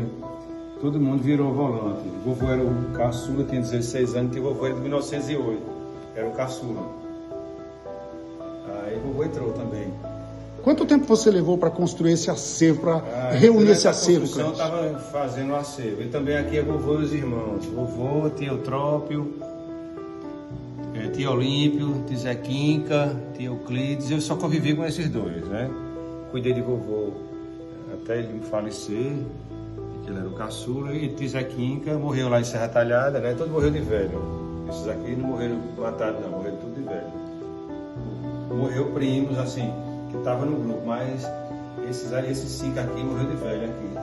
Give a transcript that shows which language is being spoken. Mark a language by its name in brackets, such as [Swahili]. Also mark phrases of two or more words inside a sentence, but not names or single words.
[Portuguese] Todo mundo virou volante. O vovô era o caçula, tinha 16 anos, que o vovô era de 1908, era o caçula. Aí o vovô entrou também. Quanto tempo você levou para construir esse acervo, para reunir esse acervo, Eu estava fazendo o acervo. E também aqui é vovô e os irmãos. Vovô, tia Eutrópio, tia Olímpio, tia Zequinca, tia Euclides. Eu só convivi com esses dois, né? Cuidei de vovô até ele falecer, que ele era o caçula. E tia Zequinca morreu lá em Serra Talhada, né? Todo morreu de velho. Esses aqui não morreram matados, não. Morreram tudo de velho. Morreu primos, assim, que estavam no grupo, mas esses 5 aqui morreram de velho aqui.